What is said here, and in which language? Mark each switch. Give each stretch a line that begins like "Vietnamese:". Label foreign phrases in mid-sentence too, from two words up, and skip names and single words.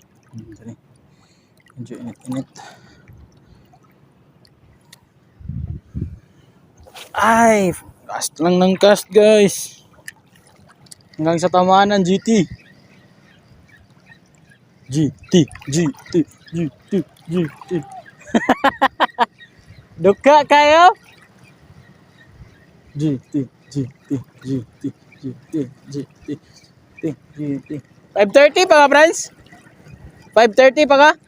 Filipino: Sorry. Medyo init-init. Ay, cast lang ng cast guys. Hanggang sa tamaan ng GT. GT, GT, GT, GT. Duka kayo? GT, GT, GT, GT, GT, GT. 5:30 pa ka, friends? 5:30 pa ka?